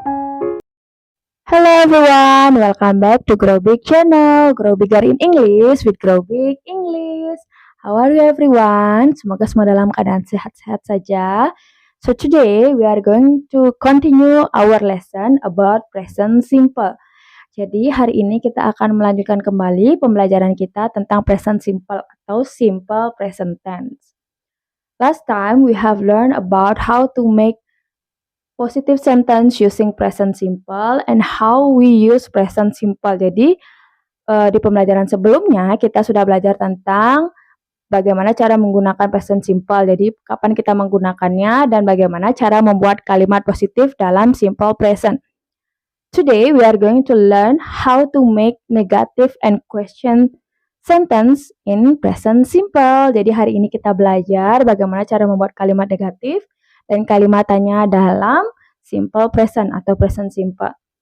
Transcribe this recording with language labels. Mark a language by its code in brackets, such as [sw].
[en] Hello everyone, welcome back to Grow Big channel, Grow Bigger in English with Grow Big English. How are you everyone? [id] Semoga semua dalam keadaan sehat-sehat saja. [en] So today we are going to continue our lesson about present simple. [id] Jadi hari ini kita akan melanjutkan kembali pembelajaran kita tentang present simple atau simple present tense. [en] Last time we have learned about how to make positive sentence using present simple and how we use present simple. [id] Jadi di pembelajaran sebelumnya kita sudah belajar tentang bagaimana cara menggunakan present simple. Jadi kapan kita menggunakannya dan bagaimana cara membuat kalimat positif dalam simple present. [en] Today we are going to learn how to make negative and question sentence in present simple. [id] Jadi hari ini kita belajar bagaimana cara membuat kalimat negatif dan kalimatannya dalam simple present atau present simple.